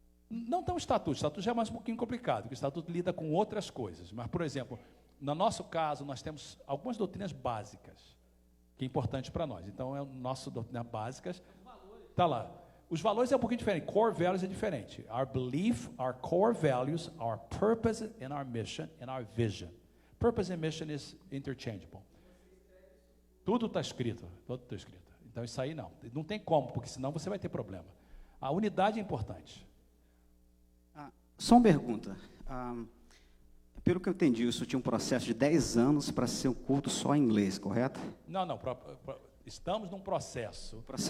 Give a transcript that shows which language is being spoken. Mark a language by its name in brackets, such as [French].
[Portuguese] Não tem um estatuto. O estatuto já é mais um pouquinho complicado, porque o estatuto lida com outras coisas. Mas, por exemplo, no nosso caso, nós temos algumas doutrinas básicas, que é importante para nós. Então, é o nosso doutrina básicas. Está lá. Os valores é um pouquinho diferente. Core values é diferente. [English] Our belief, our core values, our purpose and our mission and our vision. Purpose and mission is interchangeable. [Portuguese] Tudo está escrito. Tudo está escrito. Então, isso aí não tem como, porque senão você vai ter problema. A unidade é importante. Só uma pergunta. Pelo que eu entendi, isso tinha um processo de 10 anos para ser um culto só em inglês, correto? Não. Estamos num processo.